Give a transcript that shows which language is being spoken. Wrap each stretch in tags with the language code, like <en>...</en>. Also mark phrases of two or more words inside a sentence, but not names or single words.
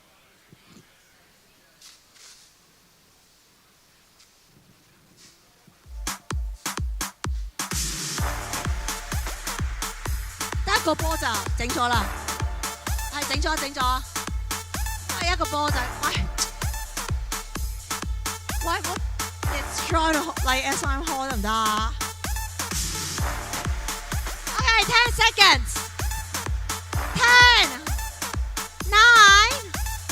<yue>得一個波就整咗啦，係整咗，係一個波就喂 ，</yue> <en>Let's try to like as I'm hold</en> <yue>得唔得啊？</yue> <en>Okay, 10 seconds. 10, 9,</en>